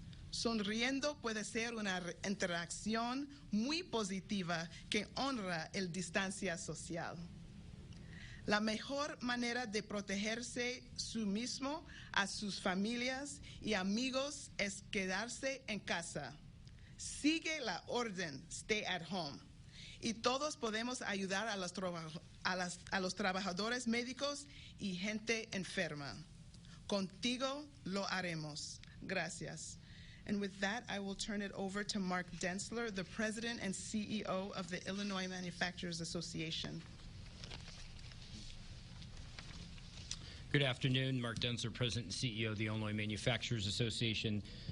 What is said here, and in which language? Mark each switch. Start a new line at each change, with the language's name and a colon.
Spanish: Sonriendo puede ser una interacción muy positiva que honra la distancia social. La mejor manera de protegerse su mismo, a sus familias y amigos es quedarse en casa. Sigue la orden,
English: stay at home.
Spanish: Y todos podemos ayudar a los trabajadores médicos y gente enferma. Contigo lo haremos. Gracias.
English: And with that, I will turn it over to Mark Densler, the President and CEO of the Illinois Manufacturers Association. Good afternoon. Mark Densler, President and CEO of the Illinois Manufacturers Association.